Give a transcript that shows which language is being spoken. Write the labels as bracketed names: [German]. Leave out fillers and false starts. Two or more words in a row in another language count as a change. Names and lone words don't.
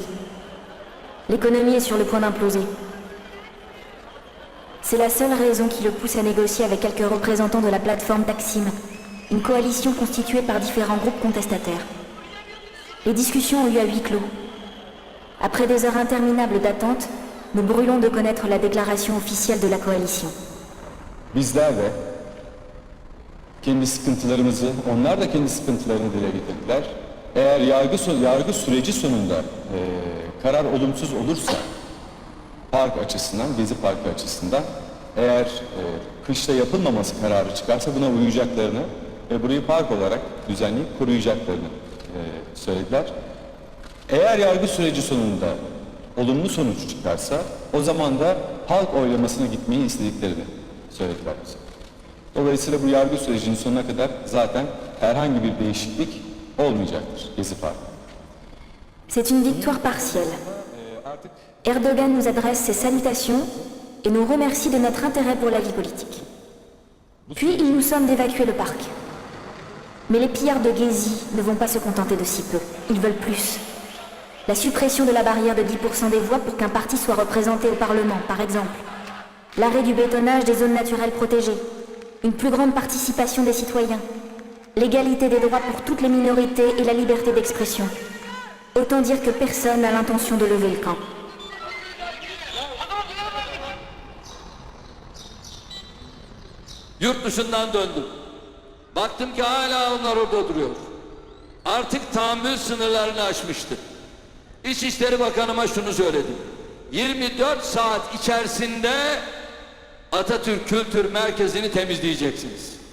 [French] L'économie est sur le point d'imploser. C'est la seule raison qui le pousse à négocier avec quelques représentants de la plateforme Taksim, une coalition constituée par différents groupes contestataires. Les discussions ont eu à huis clos. Après des heures interminables d'attente, nous brûlons de connaître la déclaration officielle de la coalition. [Turkish] Bizler de kendi sıkıntılarımızı, onlar da kendi sıkıntılarını dile getirdiler. Eğer yargı süreci sonunda karar olumsuz olursa park açısından, Gezi Parkı açısından, eğer kışta yapılmaması kararı çıkarsa buna uyacaklarını ve burayı park olarak düzenleyip koruyacaklarını söylediler. Eğer yargı süreci sonunda olumlu sonuç çıkarsa o zaman da halk oylamasına gitmeyi istediklerini söylediler bize. Dolayısıyla bu yargı sürecinin sonuna kadar zaten herhangi bir değişiklik olmayacaktır Gezi Parkı. [French] C'est une victoire partielle. Erdogan nous adresse ses salutations et nous remercie de notre intérêt pour la vie politique. Puis il nous somme d'évacuer le parc. Mais les pillards de Gezi ne vont pas se contenter de si peu. Ils veulent plus. La suppression de la barrière de 10% des voix pour qu'un parti soit représenté au Parlement, par exemple. L'arrêt du bétonnage des zones naturelles protégées. Une plus grande participation des citoyens. L'égalité des droits pour toutes les minorités et la liberté d'expression. Autant dire que personne n'a l'intention de lever le camp. [Turkish] Yurt dışından döndüm. Baktım ki hala onlar orada duruyor. Artık tahammül sınırlarını aşmıştı. İçişleri Bakanıma şunu söyledim. 24 saat içerisinde Atatürk Kültür Merkezi'ni temizleyeceksiniz.